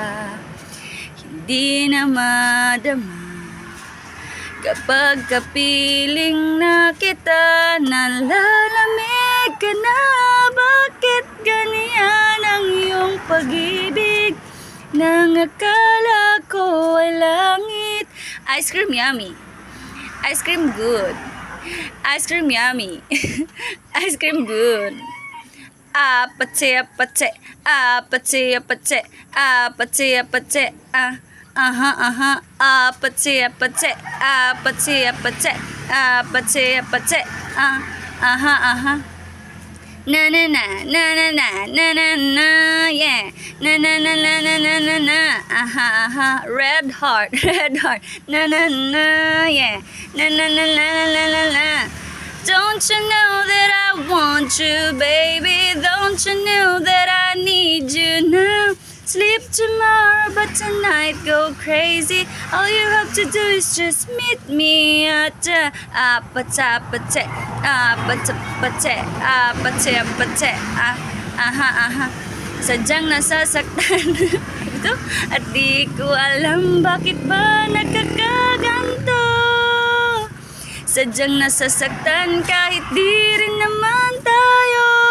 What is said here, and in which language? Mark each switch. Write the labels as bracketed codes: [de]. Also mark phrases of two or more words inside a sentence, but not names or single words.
[tl] Hindi na madama kapag kapiling na kita, nalalamig ka na. Bakit ganyan ang iyong pag-ibig nang akala ko ay langit? [en] Ice cream yummy, ice cream good, ice cream yummy, ice cream good. Apache, apache, apache, apache, apache, apache, aha, apache, apache, apache, apache, apache, apache, aha. Na na na na na na na na na, yeah. Na na na na na na na na, aha. Red heart, red heart. Na na na, yeah. Na na na na na na na na. Don't you know that I want you, baby? Don't you know that I need you now? Sleep tomorrow, but tonight go crazy. All you have to do is just meet me at apache, aha. [tl] Sadyang nasasaktan ito at di ko alam bakit ba nagkakaganto. Sadyang nasasaktan kahit di rin naman tayo.